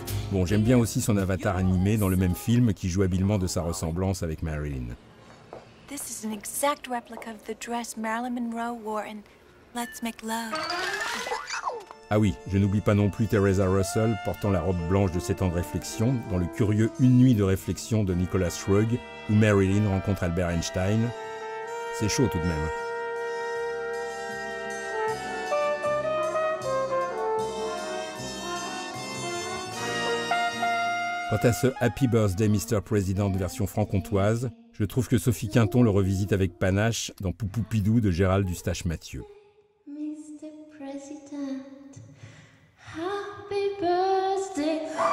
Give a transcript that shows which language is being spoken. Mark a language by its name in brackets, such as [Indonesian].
[French] Bon, j'aime bien aussi son avatar animé dans le même film qui joue habilement de sa ressemblance avec Marilyn. [English] This is an exact replica of the dress Marilyn Monroe wore in Let's Make Love. [French] Ah oui, je n'oublie pas non plus Teresa Russell portant la robe blanche de 7 ans de réflexion dans le curieux Une nuit de réflexion de Nicholas Roeg où Marilyn rencontre Albert Einstein. C'est chaud tout de même. Quant à ce Happy Birthday Mr. President version franc-comtoise, je trouve que Sophie Quinton le revisite avec panache dans Poupoupidou de Gérald Eustache-Mathieu. [English] Mr. President, happy birthday.